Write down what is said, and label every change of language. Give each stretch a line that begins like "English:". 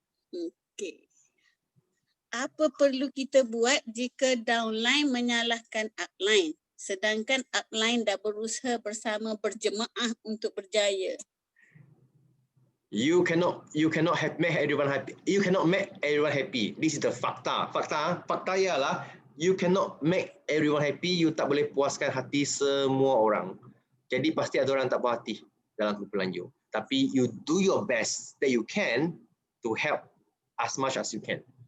Malay: Okay. Apa perlu kita buat jika downline menyalahkan upline, sedangkan upline dah berusaha bersama berjemaah untuk berjaya?
English: You cannot make everyone happy. You cannot make everyone happy. This is the fakta.
Malay: Fakta ialah
English: you cannot make everyone happy.
Malay: You tak boleh puaskan hati semua orang. Jadi pasti ada orang tak puas hati dalam kumpulan you.
English: Tapi you do your best that you can to help as much as you can.